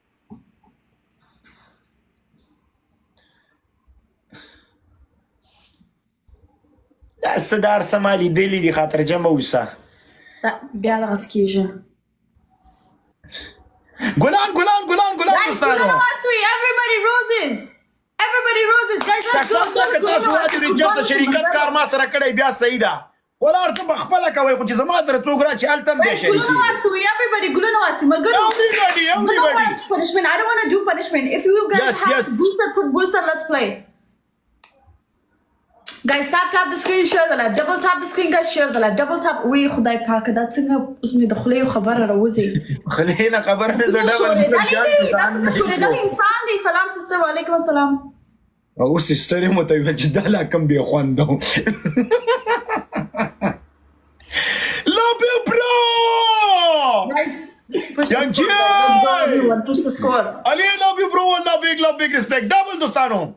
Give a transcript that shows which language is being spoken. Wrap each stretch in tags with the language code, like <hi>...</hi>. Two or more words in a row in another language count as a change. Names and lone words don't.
<ps>دا څه دا هر څه ما لیدلي دي، خاطرجمه اوسه. بیا دغسې کېږي. ګلان دوستانو</ps> <en>everybody roses guys.</en> <ps>قسم ده که تاسو وادي رجال د شریکت کار ما سره کړی بیا صحیح ده. ولاړ ته په خپله کوئ، خو چې زما سره څوک راشي هلته هم دی شریک. ګلونه واستوي everybody ګلونه واستوي ملګرو.</ps> <en>Everybody. I don't want punishment. I don't want to do punishment. If you guys have booster, put booster. Let's play. Guys, tap the screen, share the live. Double tap the screen, guys, share the live. Double tap.</en> <ps>وی خدای پاک دا څنګه اوس مې د خولې خبره راوځي. خولې نه خبره مې زه ډبل شورېدلی انسان دی. سلام سسټر، وعلیکم السلام. او سسټر یې مو ته ویل چې دا لا کم بې خوند و.</ps> <en>Love you, bro! Guys, push the Young score. Everyone, push the score. Ali, love you, bro. Love big respect. Double دوستانو.</en>